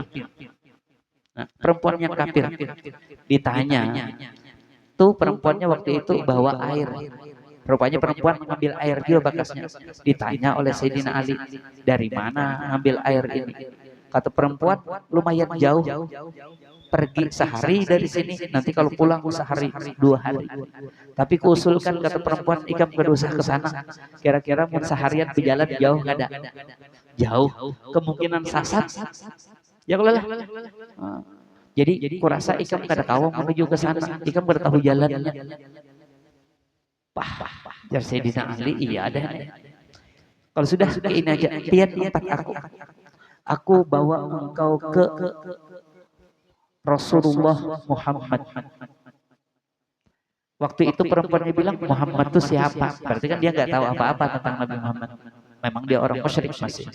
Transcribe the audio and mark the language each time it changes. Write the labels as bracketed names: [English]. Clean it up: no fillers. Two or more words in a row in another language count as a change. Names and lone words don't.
[Indonesian] Nah, perempuan yang kafir ditanya, tuh perempuannya waktu itu bawa air. Rupanya perempuan mengambil air juga bakasnya. Ditanya oleh Sayyidina Ali, dari mana ngambil air ini? Kata perempuan, lumayan jauh, pergi sehari dari sini. Nanti kalau pulang sehari, 2 hari. Tapi kuusulkan, [Banjar] kata perempuan, ikam kedusah ke sana. Kira-kira mun seharian berjalan jauh nggak ada? Jauh, kemungkinan sasat. [Indonesian] Ya kalau lah. [Banjar] Jadi kurasa ikam kada tahu menuju ke sana, ikam kada tahu jalannya. Jar Sayyidina Ali, iya ada. [Indonesian] Kalau sudah ini aja, pian tempat aku bawa engkau ke Rasulullah Muhammad. Waktu itu perempuannya bilang Muhammad itu siapa? Berarti kan dia nggak tahu apa-apa tentang Nabi Muhammad. Memang dia orang musyrik masih.